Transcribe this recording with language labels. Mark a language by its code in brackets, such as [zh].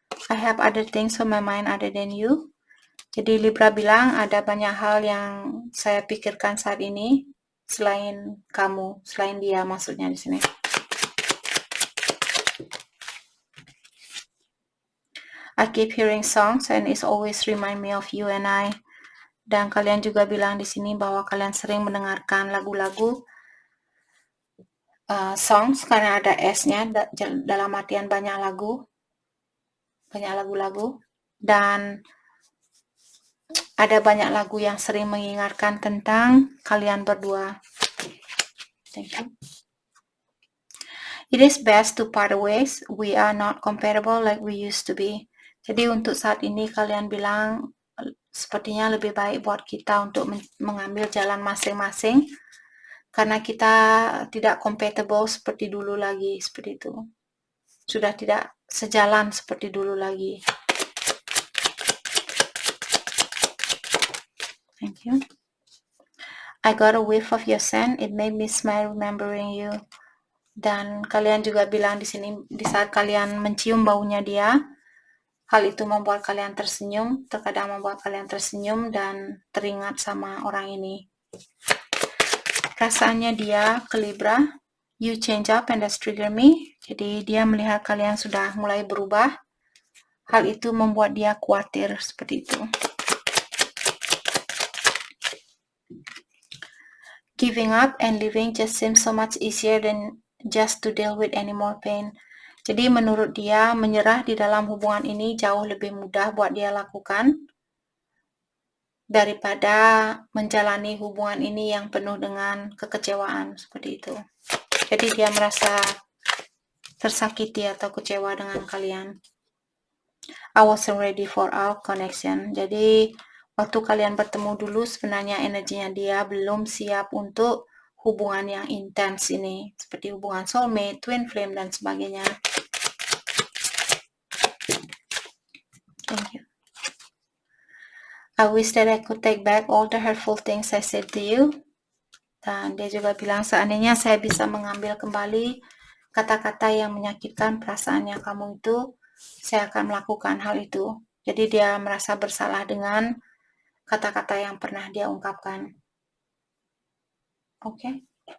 [en] I have other things on my mind other than you. [id] Jadi Libra bilang ada banyak hal yang saya pikirkan saat ini selain kamu, selain dia maksudnya di sini. [en] I keep hearing songs and it always remind me of you and I. [id] Dan kalian juga bilang di sini bahwa kalian sering mendengarkan lagu-lagu songs, karena ada S-nya dalam artian banyak lagu-lagu, dan ada banyak lagu yang sering mengingatkan tentang kalian berdua. [en] Thank you. It is best to part ways. We are not compatible like we used to be. [id] Jadi untuk saat ini kalian bilang sepertinya lebih baik buat kita untuk mengambil jalan masing-masing, karena kita tidak compatible seperti dulu lagi, seperti itu. Sudah tidak sejalan seperti dulu lagi. [en] Thank you. I got a whiff of your scent. It made me smile remembering you. [id] Dan kalian juga bilang di sini, di saat kalian mencium baunya dia, hal itu membuat kalian tersenyum, terkadang membuat kalian tersenyum dan teringat sama orang ini. Perasaannya dia ke Libra, [en] you change up and that's trigger me. [id] Jadi dia melihat kalian sudah mulai berubah. Hal itu membuat dia khawatir seperti itu. [en] Giving up and living just seems so much easier than just to deal with any more pain. [id] Jadi menurut dia, menyerah di dalam hubungan ini jauh lebih mudah buat dia lakukan daripada menjalani hubungan ini yang penuh dengan kekecewaan, seperti itu. Jadi dia merasa tersakiti atau kecewa dengan kalian. [en] I wasn't ready for our connection. [id] Jadi waktu kalian bertemu dulu, sebenarnya energinya dia belum siap untuk hubungan yang intens ini, seperti hubungan soulmate, twin flame, dan sebagainya. [en] Thank you. I wish that I could take back all the hurtful things I said to you. [id] Dan dia juga bilang, seandainya saya bisa mengambil kembali kata-kata yang menyakitkan perasaannya kamu itu, saya akan melakukan hal itu. Jadi dia merasa bersalah dengan kata-kata yang pernah dia ungkapkan. Oke.